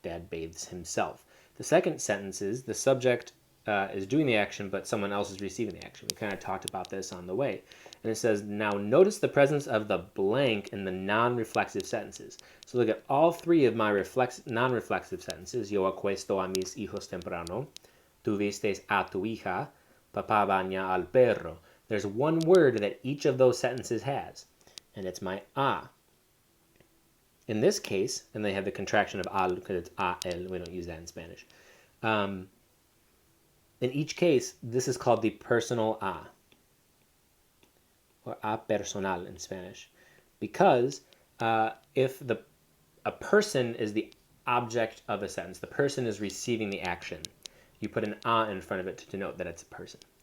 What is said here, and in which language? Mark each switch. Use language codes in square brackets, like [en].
[en] Dad bathes himself. The second sentence is the subject is doing the action, but someone else is receiving the action. We kind of talked about this on the way. And it says, now notice the presence of the blank in the non-reflexive sentences. So look at all three of my non-reflexive sentences. [es] Yo acuesto a mis hijos temprano. Tu vistes a tu hija. Papá baña al perro. [en] There's one word that each of those sentences has, and it's my a. In this case, and they have the contraction of al because it's a, el. We don't use that in Spanish. In each case, this is called the personal a, or a personal in Spanish, because if a person is the object of a sentence, the person is receiving the action, you put an a in front of it to denote that it's a person.